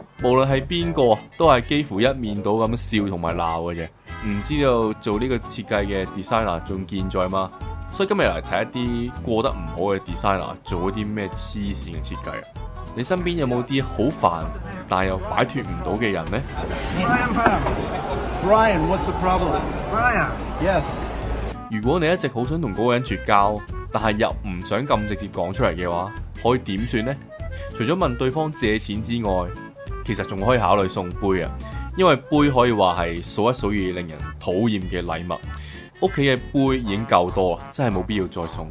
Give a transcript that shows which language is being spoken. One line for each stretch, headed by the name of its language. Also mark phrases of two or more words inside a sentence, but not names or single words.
Cantonese: 無論係邊個，都係幾乎一面倒咁笑同埋鬧嘅啫。唔知道做呢個設計嘅 designer 仲健在嗎？所以今日嚟睇一啲過得唔好嘅 designer 做一啲咩黐線嘅設計啊！你身邊有冇啲好煩但又擺脫唔到嘅人呢？
English: Brian, what's the problem? Brian, Yes.
Cantonese: 如果你一直好想同嗰個人絕交，但係又唔想咁直接講出嚟嘅話，可以點算呢？除咗問對方借錢之外，其實仲可以考慮送杯啊，因為杯可以話係數一數二令人討厭嘅禮物。屋企嘅杯已經夠多啦，真係冇必要再送啦。